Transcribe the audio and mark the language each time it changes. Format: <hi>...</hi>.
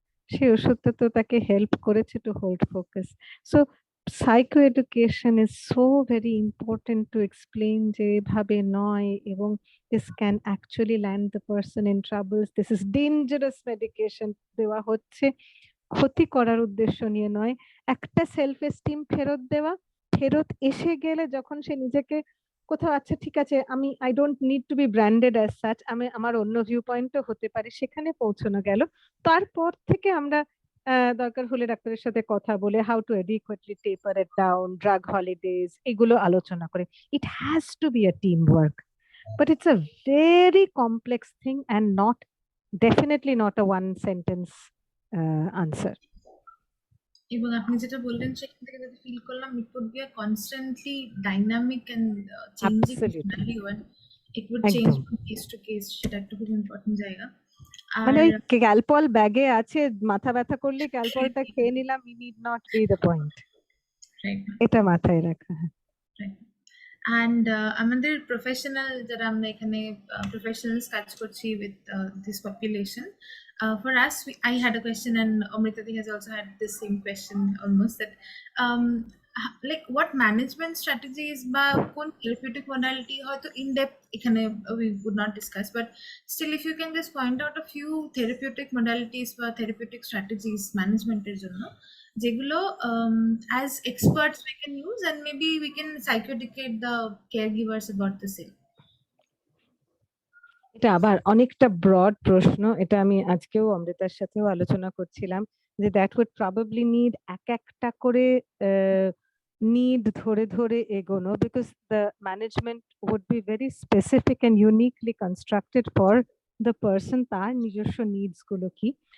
<bn>সেই ওষুধটা তো তাকে হেল্প করেছে to hold focus.</bn> <en>so psychoeducation is so very important to explain</en> <bn>যে এভাবে নয়, এবং</bn> <en>this can actually land the person in troubles, this is dangerous medication</en> <bn>দেওয়া হচ্ছে ক্ষতি করার উদ্দেশ্য নিয়ে নয়, একটা সেলফ এস্টিম ফেরত দেওয়া, ফেরত এসে গেলে যখন সে নিজেকে কোথাও, আচ্ছা ঠিক আছে আমি</bn> <en>I don't need to be branded as such,</en> <bn>আমি আমার অন্য ভিউ পয়েন্টও হতে পারে, সেখানে পৌঁছানো গেল। তারপর থেকে আমরা দরকার হলে ডাক্তারের সাথে কথা বলে</bn> <en>how to adequately taper it down,</en> <bn>drug holidays, এগুলো আলোচনা করে।</bn> <en>It has to be a team work, but it's a very complex thing and not, definitely not a one sentence answer.</en> <bn>এবং আপনি যেটা বললেন সেখান থেকে যেটা ফিল করলাম,</bn> <en>it would be a constantly dynamic and changing Absolutely. scenario, and it would change</en> <bn>একদম।</bn> <en>from case to case,</en> <bn>সেটা একটা খুব ইম্পর্টেন্ট জায়গা। মানে আর ওই ক্যালপল ব্যাগে আছে, মাথা ব্যথা করলে ক্যালপলটা খেয়ে নিলাম,</bn> <en>ই need not be the point,</en> <bn>এটা মাথায় রাখা।</bn> <en>and</en> <bn>আমাদের প্রফেশনাল যারা আমরা এখানে প্রফেশনালস কাজ করছি</bn> <en>with this population, for us I had a question, and Amrita has also had the same question almost, that like what management strategies</en> <bn>বা কোন</bn> <en>therapeutic modality</en> <bn>হয়তো in depth এখানে</bn> <en>we would not discuss, but still if you can just point out a few therapeutic modalities বা therapeutic strategies managemenটের জন্য যেগুলো as experts we can use, and maybe we can psychoeducate the caregivers about the same.</en> <bn>এটা আবার অনেকটা broad প্রশ্ন, এটা আমি আজকেও অমৃতার সাথেও আলোচনা করছিলাম যে</bn> <en>that would probably need</en> <bn>এক একটা করে নিড ধরে ধরে এগোনো,</bn> <en>because the management would be very specific and uniquely constructed for the person,</en> <bn>তার নিজস্ব নিডস গুলো কি।</bn>